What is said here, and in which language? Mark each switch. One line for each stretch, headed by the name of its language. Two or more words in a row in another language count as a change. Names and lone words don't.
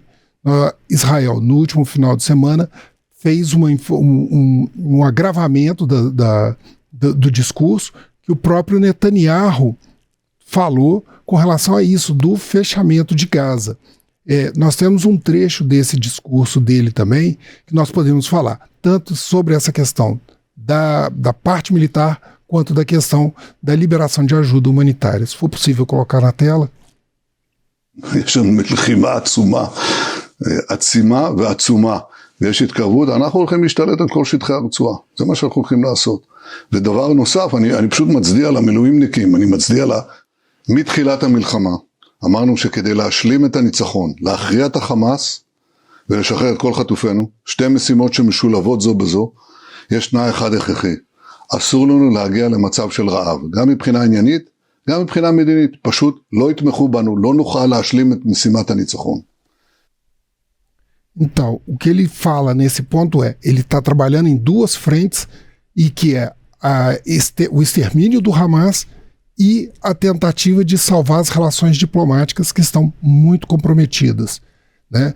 Portuguese: Israel, no último final de semana, fez um agravamento do discurso que o próprio Netanyahu falou com relação a isso, do fechamento de Gaza. Nós temos um trecho desse discurso dele também, que nós podemos falar, tanto sobre essa questão da parte militar, quanto da questão da liberação de ajuda humanitária. Se for possível colocar na tela.
Hebrew: יש לנו מלחימה עצימה ועצומה, ויש התקרבות, אנחנו הולכים להשתלט על כל שטחי הרצועה, זה מה שאנחנו הולכים לעשות. ודבר נוסף, אני פשוט מצדיע למילואימניקים, אני מצדיע מתחילת המלחמה, אמרנו שכדי להשלים את הניצחון, להכריע את החמאס, ולשחרר את כל חטופינו, שתי משימות שמשולבות זו בזו, יש תנאי אחד הכרחי, אסור לנו להגיע למצב של רעב, גם מבחינה עניינית, גם מבחינה מדינית, פשוט לא יתמכו בנו, לא נוכל להשלים את משימת הניצחון.
Portuguese: Então, o que ele fala nesse ponto é, ele está trabalhando em duas frentes, e que é o extermínio do Hamas e a tentativa de salvar as relações diplomáticas que estão muito comprometidas, né?